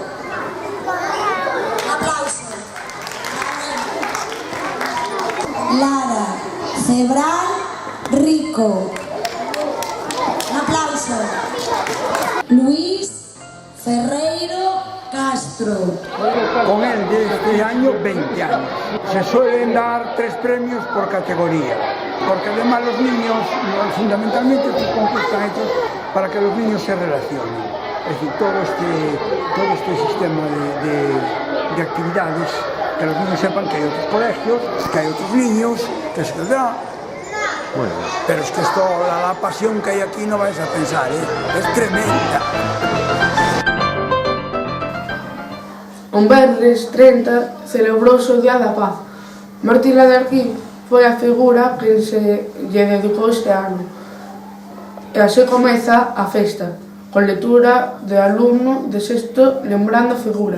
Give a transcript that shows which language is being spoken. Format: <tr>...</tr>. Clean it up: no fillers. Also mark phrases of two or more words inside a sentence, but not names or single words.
<es>Aplauso. Lara Cebral Rico. Un aplauso. Luis Ferreiro Castro. Con él desde este año 20 años. Se suelen dar 3 premios por categoría, porque además los niños, fundamentalmente estos concursos están hechos para que los niños se relacionen. Es decir, todo este sistema de actividades, que los niños sepan que hay otros colegios, que hay otros niños, que se les da. Bueno, pero es que esto, la pasión que hay aquí no vais a pensar, es tremenda.</es> <gl>Un venres 30 celebrouse o Día da Paz. Martin Luther King foi a figura que se lle dedicou este ano. E así comeza a festa, con lectura de alumno de sexto lembrando a figura.</gl>